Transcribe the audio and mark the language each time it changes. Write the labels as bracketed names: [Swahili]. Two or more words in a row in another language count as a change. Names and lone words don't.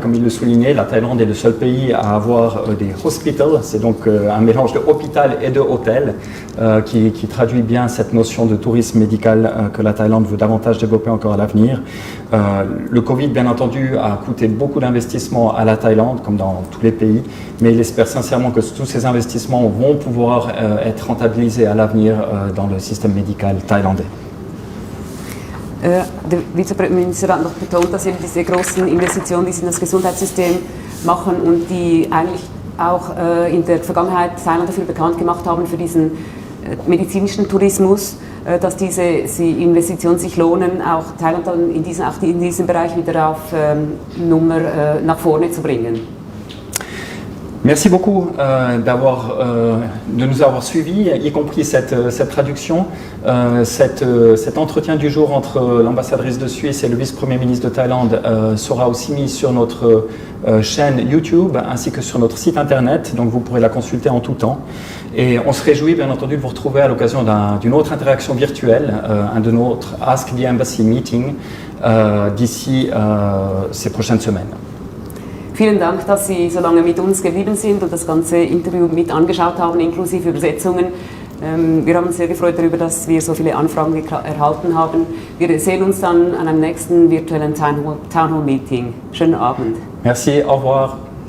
[French] Comme il le soulignait, la Thaïlande est le seul pays à avoir des hospitals, c'est donc un mélange de hôpital et de hôtel qui traduit bien cette notion de tourisme médical que la Thaïlande veut davantage développer encore à l'avenir. Le Covid, bien entendu, a coûté beaucoup d'investissements à la Thaïlande, comme dans tous les pays, mais il espère sincèrement que tous ces investissements vont pouvoir être rentabilisés à l'avenir dans le système médical thaïlandais. [German] Der Vizepräsidentminister hat noch betont, dass eben diese großen Investitionen, die sie in das Gesundheitssystem machen und die eigentlich auch in der Vergangenheit Thailand dafür bekannt gemacht haben, für diesen medizinischen Tourismus, dass diese Investitionen sich lohnen, auch Thailand dann in diesem Bereich wieder auf Nummer nach vorne zu bringen. [French] Merci beaucoup de nous avoir suivis, y compris cette traduction. Cet entretien du jour entre l'ambassadrice de Suisse et le vice-premier ministre de Thaïlande sera aussi mis sur notre chaîne YouTube ainsi que sur notre site internet, donc vous pourrez la consulter en tout temps. Et on se réjouit bien entendu de vous retrouver à l'occasion d'une autre interaction virtuelle, un de notre [English] Ask the Embassy meeting [French] d'ici ces prochaines semaines. [German] Vielen Dank, dass Sie so lange mit uns geblieben sind und das ganze Interview mit angeschaut haben, inklusive Übersetzungen. Wir haben uns sehr gefreut darüber, dass wir so viele Anfragen erhalten haben. Wir sehen uns dann an einem nächsten virtuellen [English] Town Hall Meeting. [German] Schönen Abend. [French] Merci, au revoir.